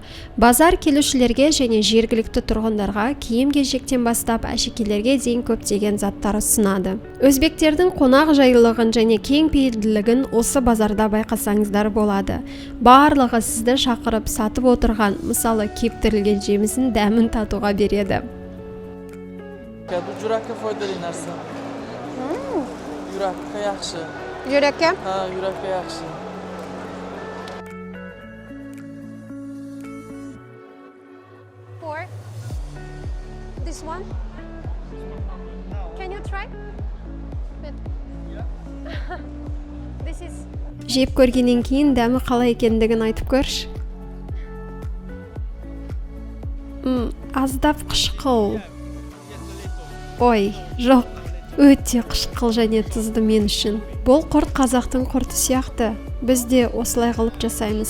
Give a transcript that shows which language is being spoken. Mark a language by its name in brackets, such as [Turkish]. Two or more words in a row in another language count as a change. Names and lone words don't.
[Kazakh] Базар келушілерге және жергілікті тұрғындарға киім-кешектен бастап әшекейлерге дейін көптеген заттар ұсынады. Өзбектердің қонақ жайлылығын және кең пейілділігін осы базарда байқасаңыздар болады. Барлығы сізді шақырып сатып отырған, мысалы кептірілген жемісін дәмін татуға береді. [Uzbek] Bu yurakka foydali narsa. Yurakka yaxshi. Yurakka? Ha, yurakka yaxshi. [English] For this one? Can you try? This is... [Kazakh] Жеп көргеннен кейін дәмі қалай екендігін айтып көрші. Аздап қышқыл. Ой, жоқ, өте қышқыл және тұзды мен үшін. Бұл құрт қазақтың құрты сияқты. Біз де осылай қылып жасаймыз.